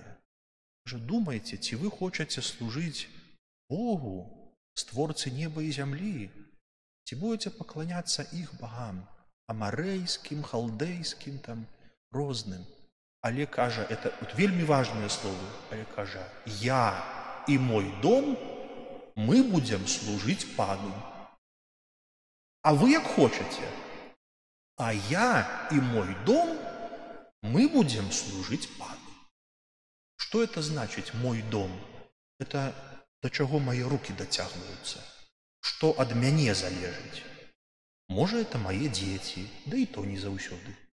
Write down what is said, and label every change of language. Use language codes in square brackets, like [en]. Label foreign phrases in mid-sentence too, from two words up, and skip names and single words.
[be] Кажа, думайце, ці вы хочаце служыць Богу, створцы неба і зямлі, ці будзеце пакланяцца іх багам, амарэйскім, халдэйскім, там, розным. Але, кажа, это вельмі важныя словы, але, кажа, я і мой дом, мы будзем служыць Пану. А вы як хочаце? А я і мой дом, [ru] мы будем служить Пану. Что это значит «мой дом»? Это до чего мои руки дотягиваются. Что от мяне залежить? Может, это мои дети, да и то не заўсёды.